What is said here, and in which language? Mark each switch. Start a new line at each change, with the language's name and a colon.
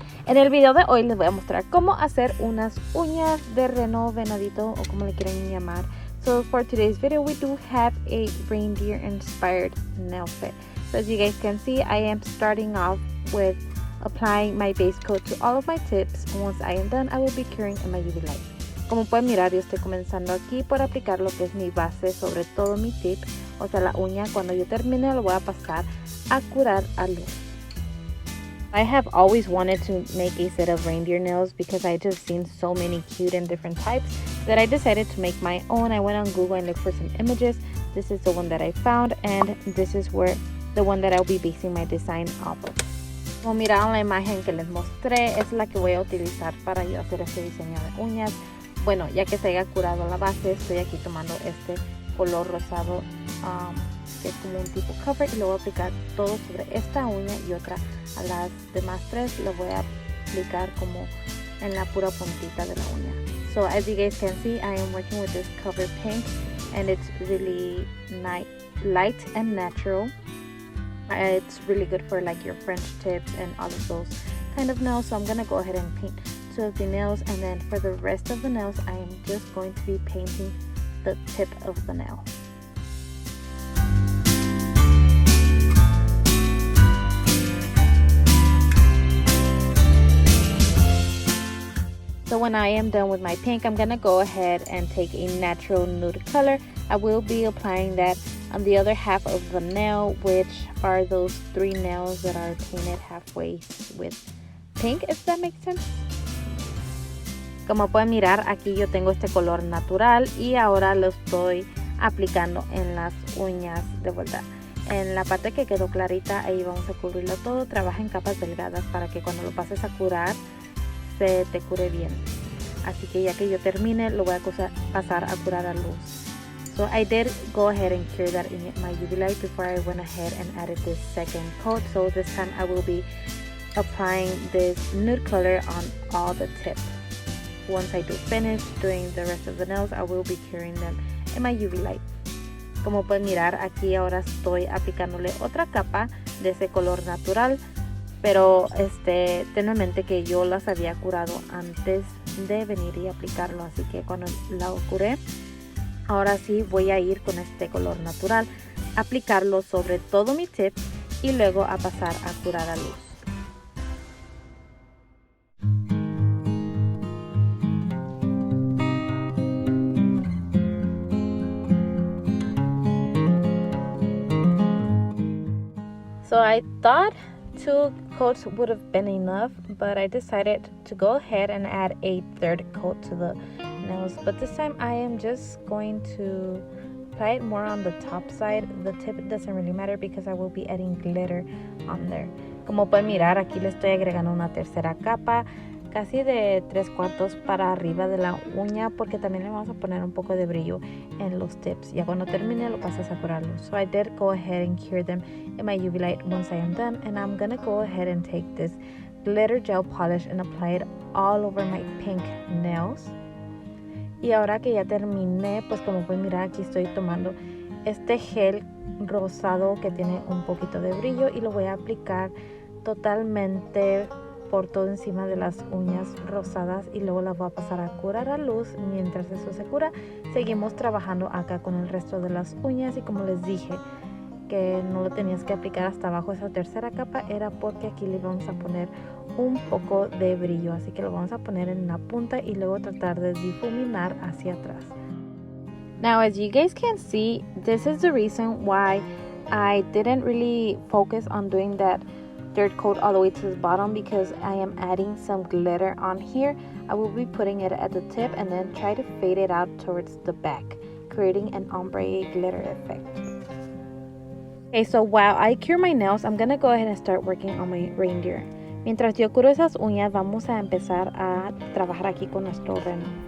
Spanish: En el video de hoy les voy a mostrar cómo hacer unas uñas de reno, venadito o como le quieran llamar.
English: So for today's video we do have a reindeer inspired nail fit. So as you guys can see, I am starting off with applying my base coat to all of my tips. Once I am done, I will be curing in my UV light.
Spanish: Como pueden mirar, yo estoy comenzando aquí por aplicar lo que es mi base sobre todo mi tip, o sea la uña. Cuando yo termine lo voy a pasar a curar a luz.
English: I have always wanted to make a set of reindeer nails because I just seen so many cute and different types that I decided to make my own. I went on Google and looked for some images. This is the one that I found and this is where the one that I'll be basing my design off of.
Spanish: Como miraron la imagen que les mostré, es la que voy a utilizar para yo hacer este diseño de uñas. Bueno, ya que se haya curado la base, estoy aquí tomando este color rosado que es como un tipo cover y lo voy a aplicar todo sobre esta uña y otra a las demás tres. Lo voy a aplicar como en la pura puntita de la uña.
English: So as you guys can see, I am working with this cover pink and it's really light and natural. It's really good for like your French tips and all of those kind of nails. So I'm gonna go ahead and paint two of the nails, and then for the rest of the nails I am just going to be painting the tip of the nail. So when I am done with my pink, I'm gonna go ahead and take a natural nude color. I will be applying that on the other half of the nail, which are those three nails that are painted halfway with pink, if that makes sense.
Spanish: Como pueden mirar, aquí yo tengo este color natural y ahora lo estoy aplicando en las uñas de vuelta. En la parte que quedó clarita, ahí vamos a cubrirlo todo. Trabaja en capas delgadas para que cuando lo pases a curar, se te cure bien. Así que ya que yo termine, lo voy a pasar a curar a luz.
English: So I did go ahead and cure that in my UV light before I went ahead and added this second coat. So this time I will be applying this nude color on all the tips. Once I do finish doing the rest of the nails, I will be curing them in my UV light.
Spanish: Como pueden mirar, aquí ahora estoy aplicándole otra capa de ese color natural, pero ten en mente que yo las había curado antes de venir y aplicarlo, así que cuando la curé, ahora sí voy a ir con este color natural, aplicarlo sobre todo mi tip y luego a pasar a curar a luz.
English: So I thought 2 coats would have been enough, but I decided to go ahead and add a third coat to the nails. But this time I am just going to apply it more on the top side. The tip doesn't really matter because I will be adding glitter on there.
Spanish: Como pueden mirar, aquí le estoy agregando una tercera capa, casi de 3/4 para arriba de la uña, porque también le vamos a poner un poco de brillo en los tips. Ya cuando termine lo pasas a curarlo.
English: So I did go ahead and cure them in my UV light once I am done, and I'm gonna go ahead and take this glitter gel polish and apply it all over my pink nails.
Spanish: Y ahora que ya terminé, pues como pueden mirar, aquí estoy tomando este gel rosado que tiene un poquito de brillo y lo voy a aplicar totalmente por todo encima de las uñas rosadas y luego las voy a pasar a curar a luz. Mientras eso se cura, seguimos trabajando acá con el resto de las uñas, y como les dije que no lo tenías que aplicar hasta abajo esa tercera capa, era porque aquí le vamos a poner un poco de brillo, así que lo vamos a poner en la punta y luego tratar de difuminar hacia atrás.
English: Now as you guys can see, this is the reason why I didn't really focus on doing that third coat all the way to the bottom, because I am adding some glitter on here. I will be putting it at the tip and then try to fade it out towards the back, creating an ombre glitter effect. Okay, so while I cure my nails, I'm gonna go ahead and start working on my reindeer.
Spanish: Mientras yo curo esas uñas, vamos a empezar a trabajar aquí con nuestro reno.